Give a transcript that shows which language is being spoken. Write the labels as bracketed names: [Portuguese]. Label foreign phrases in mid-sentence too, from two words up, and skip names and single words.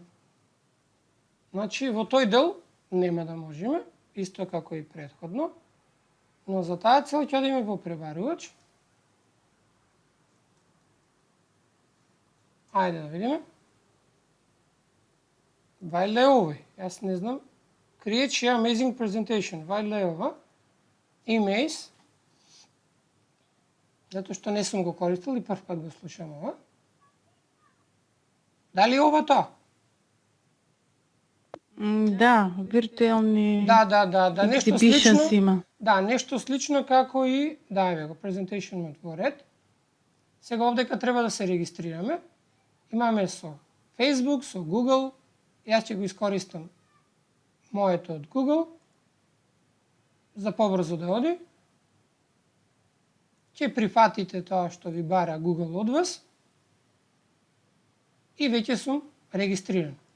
[Macedonian] Значи, во тој дел нема да можеме, исто како и претходно, но за таа цел ќе одиме во пребарувач. Ајде да видиме. Вајле овој, јас не знам. [English] Create share amazing presentation. [Macedonian] Вајле ова. Emails. Затоа што не сум го користил и прв пат го слушам ова. Дали ова тоа? Да, виртуелни Да, нешто exhibitions слично. има. Да, нешто слично како и, да, еве го, [English] presentation mode [Macedonian] во ред. Сега овдека треба да се регистрираме. Имаме со Facebook, со Google. Јас ќе го искористам моето од Google за побрзо да оди. Ќе прифатите тоа што ви бара Google од вас и веќе сум регистриран.